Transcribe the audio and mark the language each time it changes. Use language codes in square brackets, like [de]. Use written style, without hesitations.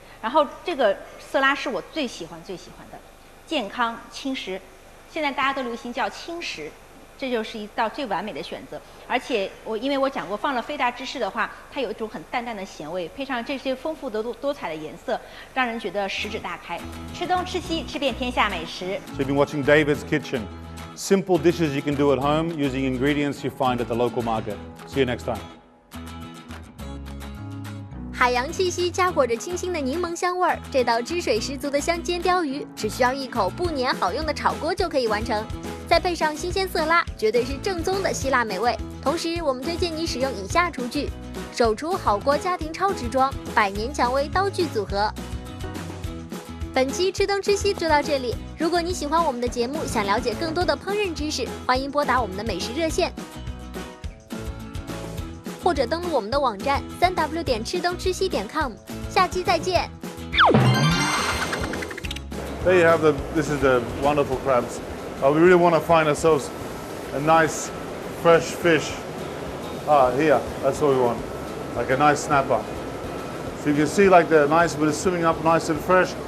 [zh] 然后这个色拉是我最喜欢的，健康轻食，现在大家都流行叫轻食。这就是一道最完美的选择，而且因为我讲过，放了菲达芝士的话，它有一种很淡淡的咸味，配上这些丰富的多彩的颜色，让人觉得食指大开。吃东吃西，吃遍天下美食。 [en] So you've been watching David's Kitchen. Simple dishes you can do at home using ingredients you find at the local market. See you next time. [zh] 海洋气息夹裹着清新的柠檬香味儿，这道汁水十足的香煎鲷鱼，只需要一口不粘好用的炒锅就可以完成。再配上新鲜色拉，绝对是正宗的希腊美味。同时，我们推荐你使用以下厨具：手厨好锅家庭超值装，100年蔷薇刀具组合。本期吃东吃西就到这里。如果你喜欢我们的节目，想了解更多的烹饪知识，欢迎拨打我们的美食热线，或者登录我们的网站3w 点吃东吃西点 com。下期再见。 [en] There you have this is the wonderful crabs. We really want to find ourselves a nice, fresh fish. Here, that's what we want. Like a nice snapper. So you can see like the nice, but it's swimming up nice and fresh.